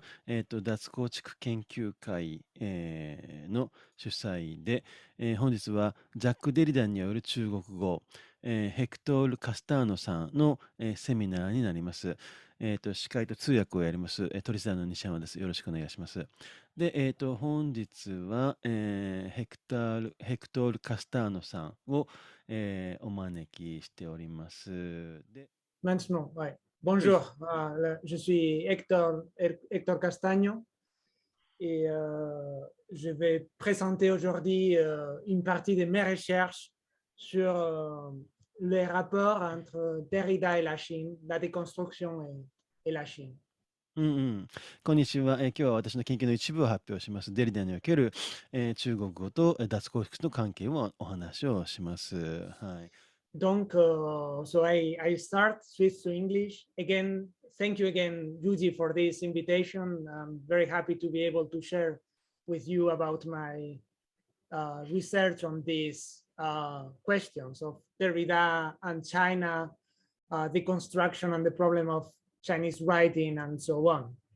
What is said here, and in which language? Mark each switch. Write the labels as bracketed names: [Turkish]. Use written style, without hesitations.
[Japanese] 脱構築研究会、の主催で、本日はジャック・デリダによる中国語、ヘクトール・カスターノさんの、セミナーになります。司会と通訳をやります、都立大の西山です。よろしくお願いします。で、本日は、ヘクトール・カスターノさんを、お招きしております。で、 [French] Maintenant, ouais. Bonjour, je suis Héctor Castaño et je vais présenter aujourd'hui une partie de mes recherches sur les rapports entre Derrida et la Chine, la déconstruction et la Chine. [Japanese] こんにちは、今日は私の研究の一部を発表します。デリダにおける、中国語と脱構築の関係をお話をします。はい。 [English] Donc, so I start switch to English. Again, thank you again, Yuji, for this invitation. I'm very happy to be able to share with you about my research on these questions of Derrida and China, the construction and the problem of Chinese writing and so on.